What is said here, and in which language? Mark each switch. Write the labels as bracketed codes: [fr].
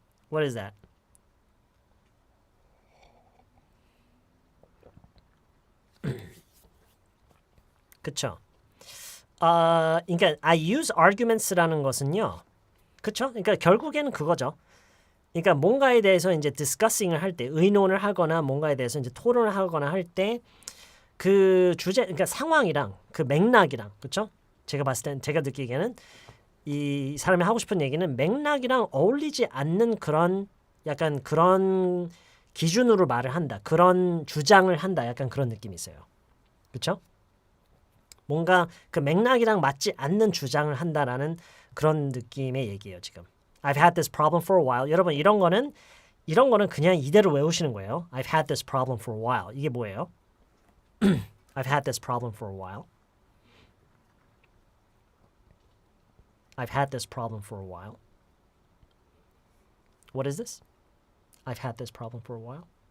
[en] What is that? [ko] 그쵸? 그러니까 [en] I use arguments [ko] 라는 것은요. 그쵸? 그러니까 결국에는 그거죠. 그러니까 뭔가에 대해서 이제 discussing을 할 때, 의논을 하거나 뭔가에 대해서 이제 토론을 하거나 할 때 그 주제, 그러니까 상황이랑 그 맥락이랑, 그쵸? 제가 봤을 땐, 제가 느끼기에는 이 사람이 하고 싶은 얘기는 맥락이랑 어울리지 않는 그런 약간 그런 기준으로 말을 한다. 그런 주장을 한다. 약간 그런 느낌이 있어요. 그쵸? 뭔가 그 맥락이랑 맞지 않는 주장을 한다라는 그런 느낌의 얘기예요, 지금. [en] I've had this problem for a while. [ko] 여러분, 이런 거는 그냥 이대로 외우시는 거예요. [en] I've had this problem for a while. [ko] 이게 뭐예요? [en] I've had this problem for a while. I've had this problem for a while. What is this? I've had this problem for a while.